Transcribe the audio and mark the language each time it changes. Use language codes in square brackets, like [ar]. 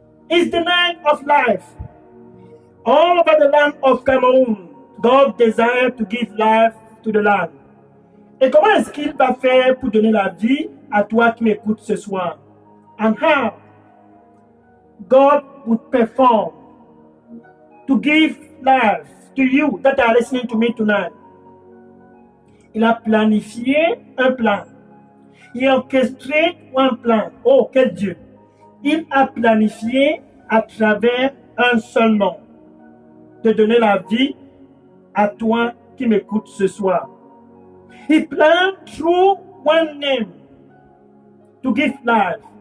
[en] It's the night of life. All over the land of Cameroon, God desires to give life to the land. [fr] Et comment est-ce qu'il va faire pour donner la vie à toi qui m'écoutes ce soir? [en] And how God would perform to give life to you that are listening to me tonight. [fr] Il a planifié un plan. Il a orchestré un plan. Oh, quel Dieu! Il a planifié à travers un seul nom de donner la vie à toi qui m'écoutes ce soir. [en] He planned through one name to give life.